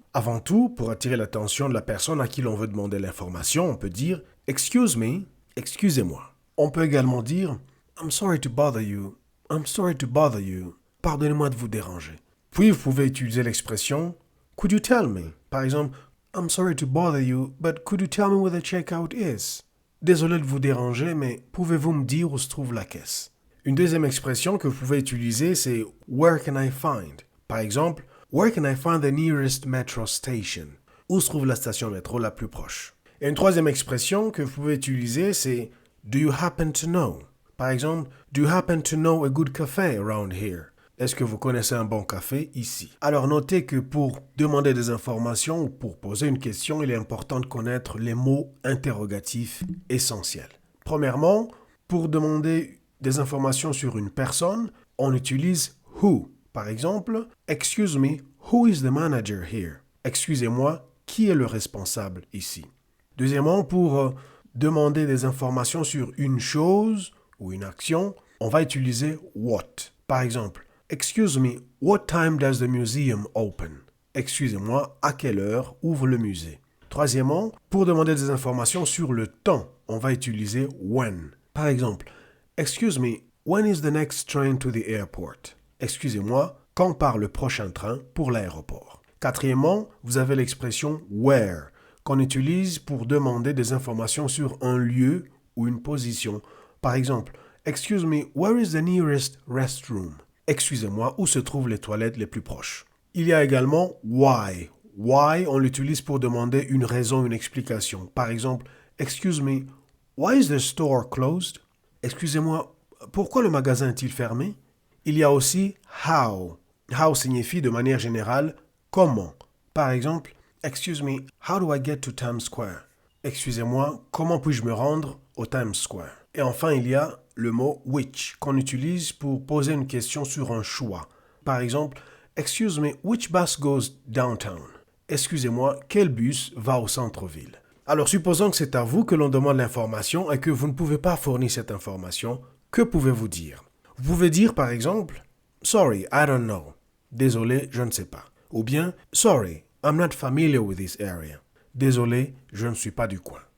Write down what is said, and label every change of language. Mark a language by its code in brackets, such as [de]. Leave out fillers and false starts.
[fr] Avant tout, pour attirer l'attention de la personne à qui l'on veut demander l'information, on peut dire « [en] Excuse me [fr] »,« Excusez-moi ». On peut également dire [en] « I'm sorry to bother you »,« I'm sorry to bother you ». [fr] Pardonnez-moi de vous déranger. Puis vous pouvez utiliser l'expression [en] Could you tell me? [fr] Par exemple, [en] I'm sorry to bother you, but could you tell me where the checkout is? [fr] Désolé de vous déranger, mais pouvez-vous me dire où se trouve la caisse? Une deuxième expression que vous pouvez utiliser, c'est [en] Where can I find? [fr] Par exemple, [en] Where can I find the nearest metro station? [fr] Où se trouve la station métro la plus proche? Et une troisième expression que vous pouvez utiliser, c'est [en] Do you happen to know? [fr] Par exemple, [en] Do you happen to know a good cafe around here? [fr] Est-ce que vous connaissez un bon café ici? Alors notez que pour demander des informations ou pour poser une question, il est important de connaître les mots interrogatifs essentiels. Premièrement, pour demander des informations sur une personne, on utilise who. Par exemple, [en] Excuse me, who is the manager here? [fr] Excusez-moi, qui est le responsable ici? Deuxièmement, pour demander des informations sur une chose ou une action, on va utiliser what. Par exemple, [en] Excuse me, what time does the museum open? [fr] Excusez-moi, à quelle heure ouvre le musée? Troisièmement, pour demander des informations sur le temps, on va utiliser when. Par exemple, [en] Excuse me, when is the next train to the airport? [fr] Excusez-moi, quand part le prochain train pour l'aéroport? Quatrièmement, vous avez l'expression where, qu'on utilise pour demander des informations sur un lieu ou une position. Par exemple, [en] Excuse me, where is the nearest restroom? [fr] Excusez-moi, où se trouvent les toilettes les plus proches? Il y a également why. Why, on l'utilise pour demander une raison, une explication. Par exemple, [en] Excuse me, why is the store closed? [fr] Excusez-moi, pourquoi le magasin est-il fermé? Il y a aussi how. How signifie de manière générale comment. Par exemple, [en] Excuse me, how do I get to Times Square? [fr] Excusez-moi, comment puis-je me rendre au Times Square? Et enfin, il y a le mot which qu'on utilise pour poser une question sur un choix. Par exemple, [en] Excuse me, which bus goes downtown? [fr] Excusez-moi, quel bus va au centre-ville? Alors, supposons que c'est à vous que l'on demande l'information et que vous ne pouvez pas fournir cette information, que pouvez-vous dire? Vous pouvez dire, par exemple, [en] Sorry, I don't know. [fr] Désolé, je ne sais pas. Ou bien, [en] Sorry, I'm not familiar with this area. [fr] Désolé, je ne suis pas du coin.